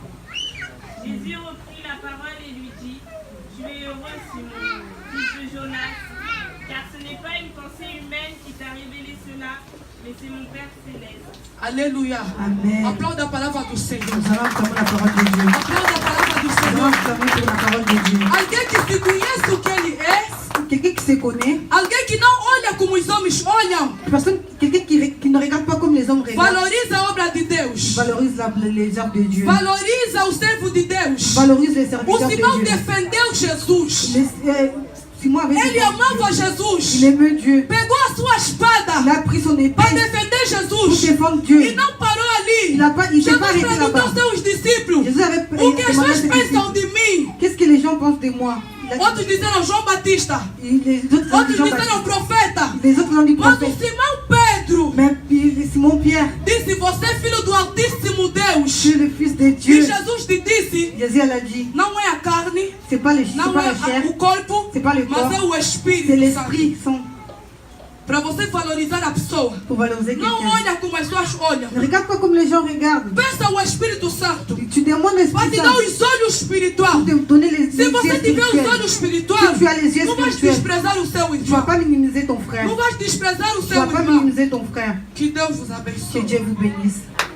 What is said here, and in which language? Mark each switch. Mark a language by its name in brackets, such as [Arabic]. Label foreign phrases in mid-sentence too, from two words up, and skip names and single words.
[French] Jésus reprit la parole et lui dit, tu es heureux, Simon, fils de Jonas, car ce n'est pas une pensée humaine qui t'a révélé cela, mais c'est mon Père céleste. Alléluia. Amen. Applaudis la parole du Seigneur. Nous allons acclamer la parole de Dieu. Applaudis la parole du Nous allons Seigneur. acclamer pour la parole de Dieu. [Portuguese] Alguém que se conhece o que ele é. [French] Quelqu'un qui se connaît, [Portuguese] Alguém que não olha como os homens olham. [French] quelqu'un qui ne regarde pas comme les hommes regardent, [Portuguese] Valoriza a obra de Deus. [French] valorise les œuvres de Dieu, [Portuguese] Valoriza o servo de Deus. [French] valorise les [Portuguese] O [French] serviteurs de [Portuguese] Simão [French] Dieu. [Portuguese] defendeu Jesus. [French] Simon avait [Portuguese] Ele amava [French] il [Portuguese] Jesus. [French] aimait Dieu. [Portuguese] Pegou a sua espada [French] Il a pris son [Portuguese] para [French] épée [Portuguese] defender [French] pour [Portuguese] Jesus. [French] défendre Dieu. [Portuguese] E não parou ali. [French] Il ne s'est [Portuguese] Jesus [French] pas arrêté [Portuguese] perguntou [French] là-bas. [Portuguese] aos seus discípulos: [French] Jésus avait [Portuguese] o que as [French] demandé à [Portuguese] pessoas [French] ses [Portuguese] pensam [French] disciples, [Portuguese] de mim? [French] qu'est-ce que les gens pensent de moi? [Portuguese] Outros disseram João Batista. [French] Les autres [Portuguese] Outros [French] gens [Portuguese] disseram profeta. [French] les autres l'ont dit [Portuguese] Mas o [French] prophète. [Portuguese] Simão Pedro [French] Mais Simon Pierre, [Portuguese] disse: você é filho do Altíssimo Deus. [French] tu es le fils de [Portuguese] E [French] Dieu. [Portuguese] Jesus te disse: [French] Jésus elle a dit, [Portuguese] não é a carne, [French] c'est pas [Portuguese] não [French] la [Portuguese] é [French] chair, [Portuguese] o corpo, [French] c'est pas le corps, [Portuguese] mas é o [French] c'est [Portuguese] Espírito Santo. [French] l'esprit Saint [Portuguese] Para você valorizar a pessoa, [French] pour valoriser [Portuguese] não [French] quelqu'un. [Portuguese] olha como as pessoas olham. [French] Ne regarde pas comme les gens regardent. [Portuguese] Peça ao Espírito Santo [French] Tu demandes [Portuguese] para [French] l'esprit [Portuguese] te [French] Saint [Portuguese] dar os olhos espirituais. [French] pour te donner les [Portuguese] Se [French] yeux [Portuguese] você tiver os olhos [French] spirituels. [Portuguese] espirituais, [French] Si tu as les yeux [Portuguese] não vais [French] spirituels, [Portuguese] desprezar o seu [French] tu ne vas [Portuguese] irmão. [French] pas minimiser ton frère. [Portuguese] Não vais desprezar o [French] Tu [Portuguese] seu [French] ne vas pas [Portuguese] irmão. [French] minimiser ton frère. [Portuguese] Que Deus vos [French] Que [Portuguese] abençoe. [French] Dieu vous bénisse.